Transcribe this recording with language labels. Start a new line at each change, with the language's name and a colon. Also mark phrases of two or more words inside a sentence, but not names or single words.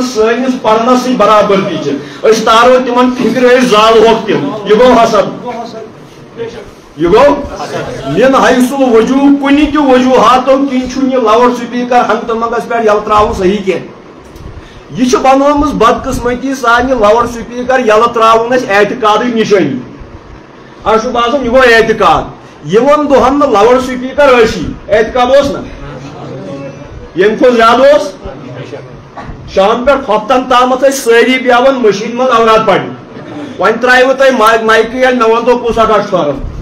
Kashmiri: سٲنِس پرنس سۭتۍ برابردی تارو تمن فکر زالوکھ تم یہ گو حسد یہ گو
Arabic: من حیث الوجوہ
Kashmiri: کُنہِ تہِ وجوہاتو کِنۍ یہ
English: loud speaker
Kashmiri: ہنگتہٕ منگس پہ یلہٕ تراوُن صحیح کی یہ بنومٕژ بدقسمتی سان
English: loud speaker
Kashmiri: یلہٕ تراوُن اعتقادٕچ نشٲنی اَسہِ چھُ باسان یہ گو اعتقاد یمن دۄہن نہٕ
English: loud speaker
Kashmiri: ٲسی اعتقاد اوس نا یم کھۄتہٕ زیادٕ اوس شام پہ ہفتن تامتھ سٲری بیٚہوان مشیٖن منٛز اوراد پرنہِ وۄنۍ ترٛایوٕ تۄہہِ مایکہٕ ییٚلہِ مےٚ ؤنۍتو کُس اکھ چھُ کھاران